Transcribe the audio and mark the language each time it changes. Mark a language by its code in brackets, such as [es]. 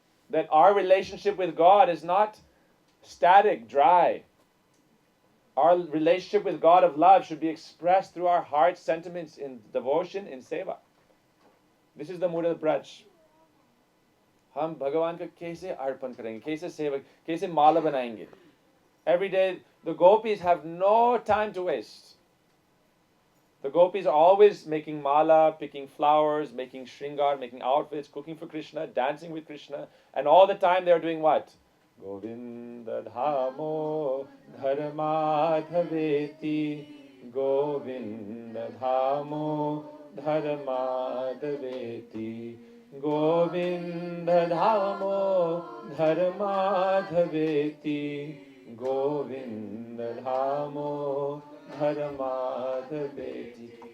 [en] That our relationship with God is not static, dry. Our relationship with God of love should be expressed through our heart sentiments in devotion, in seva. This is the mood of the Braj. [hi] हम भगवान को कैसे अर्पण करेंगे, कैसे सेवा, कैसे माला बनाएंगे. [en] Every day, the Gopis have no time to waste. The Gopis are always making mala, picking flowers, making shringar, making outfits, cooking for Krishna, dancing with Krishna, and all the time they are doing what? [sa] Govinda dhamo dharmadhaveti, Govinda dhamo dharmadhaveti, Govinda dhamo dharmadhaveti, Govinda dhamo dharmadhaveti.